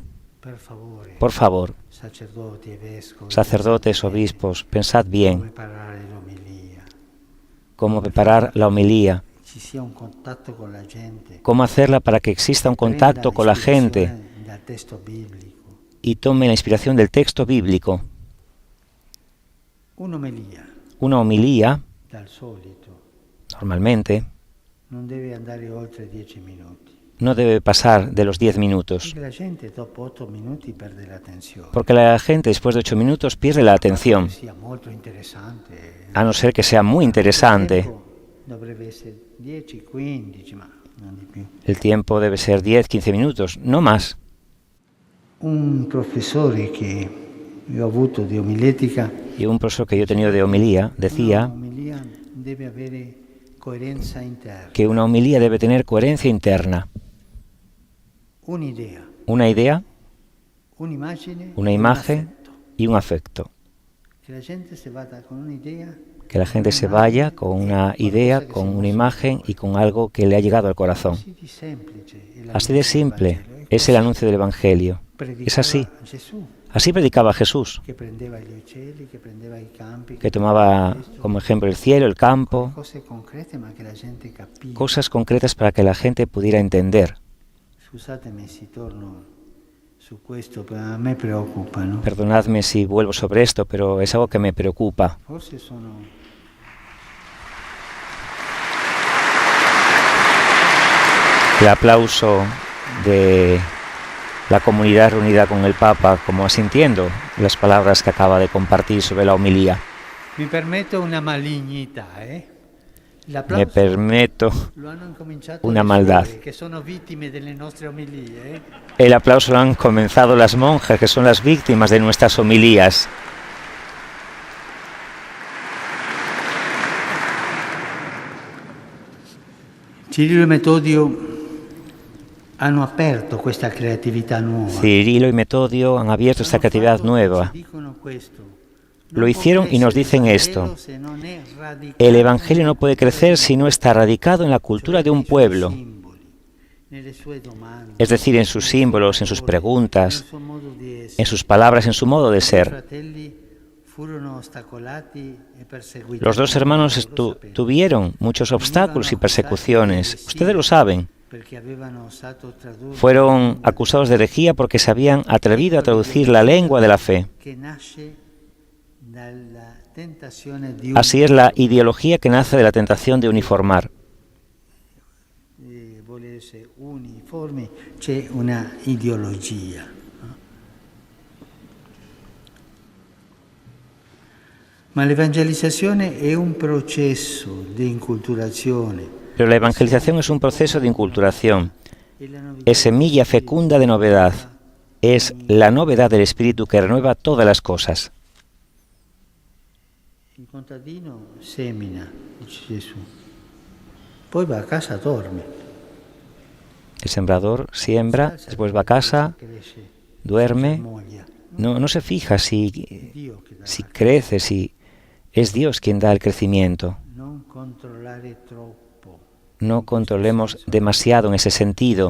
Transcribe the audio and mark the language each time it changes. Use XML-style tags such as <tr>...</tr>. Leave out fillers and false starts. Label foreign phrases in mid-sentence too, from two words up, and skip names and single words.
<es>Por favor, sacerdotes, obispos, pensad bien cómo preparar la homilía, cómo hacerla para que exista un contacto con la gente y tome la inspiración del texto bíblico. Una homilía, normalmente, no debe pasar de los 10 minutos,</es> <it>Perché la gente dopo 8 minuti perde l'attenzione.</it> <es>porque la gente después de 8 minutos pierde la atención,</es> <it>Sia molto interessante.</it> <es>a no ser que sea muy interesante.</es> <it>Dovrebbe essere 10, 15, ma non di più.</it> <es>El tiempo debe ser 10, 15 minutos, no más.</es> <it>Un professore che io ho avuto di omiletica,</it> <es>Y un profesor que yo he tenido de homilía decía</es> <it>una omilia deve avere coerenza interna,</it> <es>que una homilía debe tener coherencia interna.</es> <it>un'idea,</it> <es>Una idea,</es> <it>un'immagine,</it> <es>una</es> <it>un</it> <es>imagen</es> <it>affetto.</it> <es>y un afecto.</es> <it>Che la gente se vada con un'idea,</it> <es>Que la gente se vaya con una idea, con una imagen y con algo que le ha llegado al corazón.</es> <it>così di semplice. è la</it> <es>Así de</es> <it>luce del</it> <es>simple</es> <it>Vangelo.</it> <es>es el anuncio del Evangelio. Es así.</es> <it>Predicava Gesù,</it> <es>Así predicaba Jesús,</es> <it>che prendeva gli uccelli, che prendeva i campi,</it> <es>que tomaba como ejemplo el cielo, el campo,</es> <it>cose concrete ma che la gente capiva.</it> <es>cosas concretas para que la gente pudiera entender.</es> <it>Scusatemi se torno su questo, però a me preoccupa, no?</it> <es>Perdonadme si vuelvo sobre esto, pero es algo que me preocupa.</es> <it>Forse sono</it> <es>El aplauso de la comunidad reunida con el Papa, como asintiendo las palabras que acaba de compartir sobre la homilía.</es> <it>Mi permetto una malignità,</it> <es>Me</es> <it>L'applauso</it> <es>permito</es> <it>lo hanno incominciato</it> <es>una</es> <it>le</it> <es>maldad.</es> <it>suore, che sono vittime delle nostre omilie,</it> <es>El aplauso lo han comenzado las monjas, que son las víctimas de nuestras homilías.</es> <it>Cirillo e Metodio hanno aperto questa creatività nuova.</it> <es>Cirilo y Metodio han abierto esta creatividad nueva.</es> <it>Dicono questo.</it> <es>Lo hicieron y nos dicen esto. El Evangelio no puede crecer si no está radicado en la cultura de un pueblo, es decir, en sus símbolos, en sus preguntas, en sus palabras, en su modo de ser. Los dos hermanos tuvieron muchos obstáculos y persecuciones, ustedes lo saben. Fueron acusados de herejía porque se habían atrevido a traducir la lengua de la fe. Así es la ideología que nace de la tentación de uniformar.</es> <it>Volersi uniformi, c'è una ideologia. Ma l'evangelizzazione è un processo di inculturazione.</it> <es>Pero la evangelización es un proceso de inculturación. Es semilla fecunda de novedad. Es la novedad del Espíritu que renueva todas las cosas.</es> <it>Il contadino semina, dice Gesù, poi va a casa, dorme.</it> <es>El sembrador siembra, después va a casa, duerme. No se fija si crece, si es Dios quien da el crecimiento. No controlemos demasiado en ese sentido.</es>